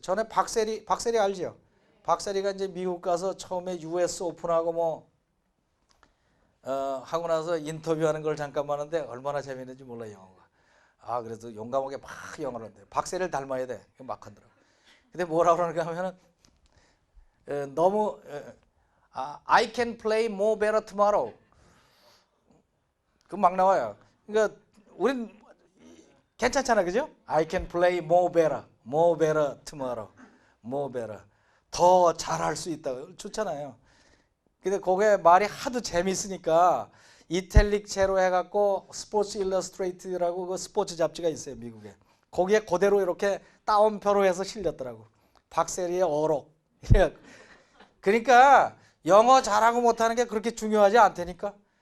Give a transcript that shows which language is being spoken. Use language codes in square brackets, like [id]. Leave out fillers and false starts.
[ko] 전에 박세리 알죠? 박세리가 이제 미국 가서 처음에 US 오픈하고 하고 나서 인터뷰하는 걸 잠깐만 하는데 얼마나 재밌는지 몰라요. 영어가. 그래도 용감하게 막 영어를 한대요. 박세리를 닮아야 돼. 막 하더라고. 근데 뭐라고 그러는가 하면은 너무 [en] I can play more better tomorrow. [ko] 그 막 나와요. 그러니까 우린 괜찮잖아, 그죠? [en] I can play more better tomorrow, more better. [ko] 더 잘할 수 있다. 좋잖아요. 근데 그게 말이 하도 재밌으니까 이탈릭체로 해갖고 스포츠 일러스트레이트라고 그 스포츠 잡지가 있어요, 미국에. 거기에 그대로 이렇게 따옴표로 해서 실렸더라고. 박세리의 어록. 그러니까 영어 잘하고 못하는 게 그렇게 중요하지 않다니까.